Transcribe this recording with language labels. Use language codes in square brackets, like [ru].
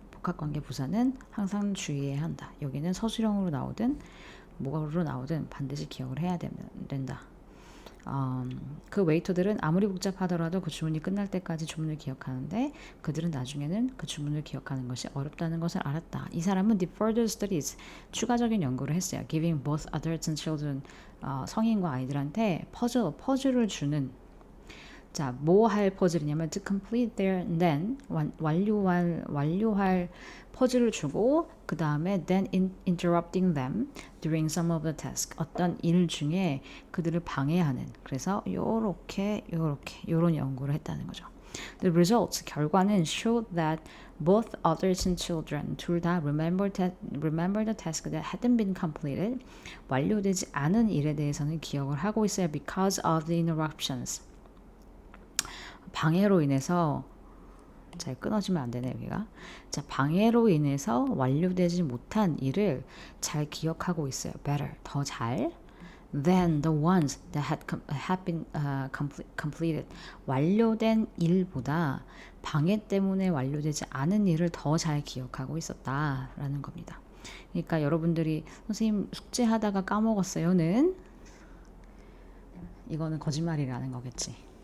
[ko] 복합관계 부사는 항상 주의해야 한다. 여기는 서술형으로 나오든 뭐로 나오든 반드시 기억을 해야 된다. 그 웨이터들은 아무리 복잡하더라도 그 주문이 끝날 때까지 주문을 기억하는데 그들은 나중에는 그 주문을 기억하는 것이 어렵다는 것을 알았다. 이 사람은 [en] the further studies, [ko] 추가적인 연구를 했어요. [en] Giving both adults and children, [ko] 성인과 아이들한테 퍼즐을 주는. 자, 뭐 할 퍼즐이냐면 [en] to complete their, then [ko] 완료할 퍼즐을 주고 그 다음에 [en] then interrupting them during some of the task, [ko] 어떤 일 중에 그들을 방해하는. 그래서 요런 연구를 했다는 거죠. [en] The results, [ko] 결과는 [en] showed that both adults and children [ko] 둘 다 [en] remember the task that hadn't been completed, [ko] 완료되지 않은 일에 대해서는 기억을 하고 있어요. [en] Because of the interruptions, [ko] 방해로 인해서. 잘 끊어지면 안 되네 여기가. 자, 방해로 인해서 완료되지 못한 일을 잘 기억하고 있어요. [en] Better, [ko] 더 잘. [en] Than the ones that had been completed. [ko] 완료된 일보다 방해 때문에 완료되지 않은 일을 더 잘 기억하고 있었다라는 겁니다. 그러니까 여러분들이 선생님 숙제하다가 까먹었어요는 이거는 거짓말이라는 거겠지.